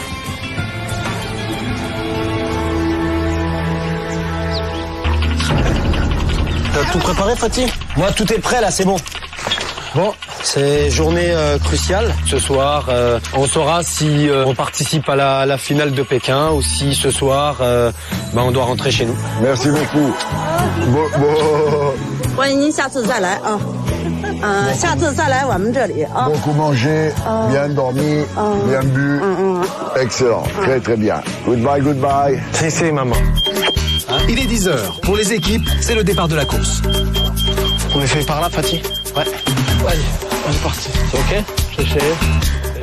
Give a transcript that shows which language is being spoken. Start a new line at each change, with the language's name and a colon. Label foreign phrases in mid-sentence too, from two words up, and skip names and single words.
French: T'as tout préparé, Fatih? Moi, tout est prêt, là, c'est bon. Bon, c'est journée cruciale. Ce soir, on saura si on participe à la finale de Pékin ou si ce soir, on doit rentrer chez nous. Merci beaucoup. Bon.
Chinese: 欢迎您下次再来啊，下次再来我们这里啊。
French: Beaucoup mangé, bien dormi, bien bu. Excellent, très bien. Goodbye. C'est maman. Il est 10h. Pour les équipes, c'est le départ de la course. On est fait par là, Fatih? Ouais. Allez, on est parti. C'est ok? Je sais.